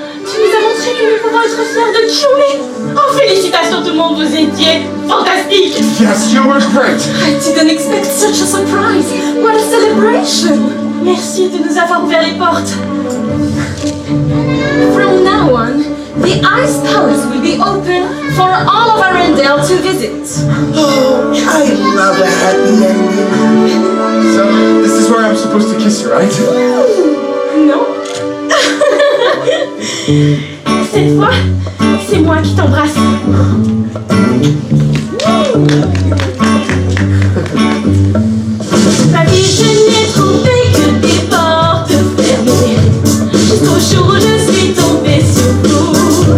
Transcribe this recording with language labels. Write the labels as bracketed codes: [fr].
[fr] Tu nous as montré que nous pouvons être fiers de qui on est! Oh, félicitations tout le monde, vous étiez fantastiques! [en] Yes, you were great! I didn't expect such a surprise. What a celebration! [fr] Merci de nous avoir ouvert les portes! [en] From now on, the Ice Palace will be open for all of Arendelle to visit. Oh, I love a happy ending. So, this is where I'm supposed to kiss you, right? [fr] Non? Cette fois, c'est moi qui t'embrasse. Ma vie, je n'ai trouvé que des portes fermées. Jusqu'au jour où je suis tombée sur vous.